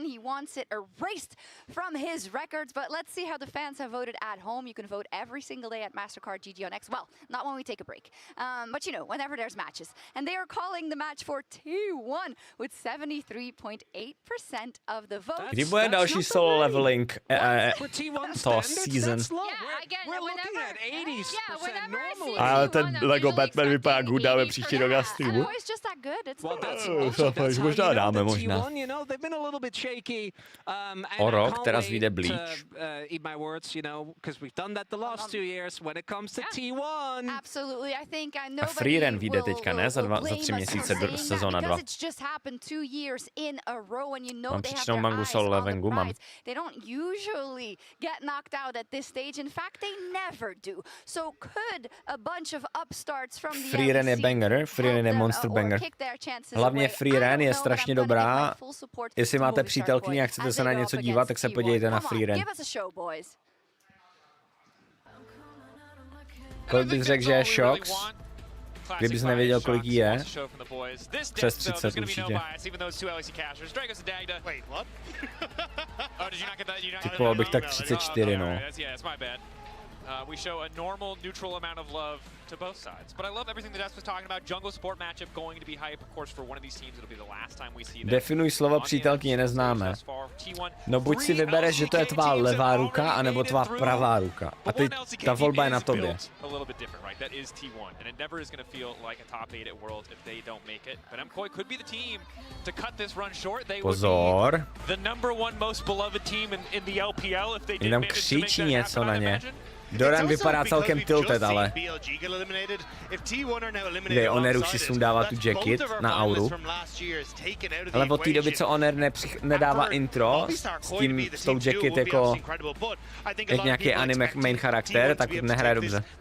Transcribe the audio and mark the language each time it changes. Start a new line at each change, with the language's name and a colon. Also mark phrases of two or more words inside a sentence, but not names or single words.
English: He wants it erased from his records, but let's see how the fans have voted at home. You can vote every single day at MasterCard GG on X. Well, not when we take a break, but you know, whenever there's matches. And they are calling the match for T1 with 73.8% of the vote.
Czech: Kdy bude další
English: solo leveling
Czech: to season?
English: We're looking at 80% normally.
Czech: A ten Lego Batman vypadá good, dáme příští rok na streamu. Možná dáme, možná. O rok teraz vyjde Bleach.
English: Eat my words, you know, because we've done that the last 2 years when it comes to T1. Absolutely, I think
Czech: A Free Ren vyjde teďka, ne? Za 3 měsíce sezóna 2. Mám přičnou mangu solo levelingu, mám.
English: They don't usually get knocked out at this stage. In fact, they never do. So could a bunch of upstarts from the
Czech: Free Ren je banger, Free Ren je
English: monster banger.
Czech: Hlavně Free Ren je strašně dobrá. Jestli máte přítelkyni a chcete se na něco dívat, tak se podívejte na Free Ren. Kolik bys řekl, že je Shox? Kdybys nevěděl, kolik jí je? Přes 30 určitě. Typoval bych tak 34, no.
English: We show a normal, neutral amount of love to both sides. But I love everything that Des was talking about. Jungle support matchup going to be hype. Of course, for one of these teams, it'll be the last time we see them.
Czech: Definuj slovo přítelkyně, neznáme. No buď si vybereš, že to je tvá levá ruka, anebo tvá pravá ruka. A teď ta volba je na tobě.
English: That is T1, and it never is going to feel like a top 8 at Worlds if they don't make it. But MKOI could be the team to cut this run short. They would be the #1 most beloved team in the LPL if they did manage to make that happen, I imagine.
Czech: Doran vypadá celkem tilted, ale kde Oneru si sundává tu jacket na auru. Ale od té doby, co Oner nedává intro s tou jacket jako jak nějaký anime main charakter, tak nehraje dobře.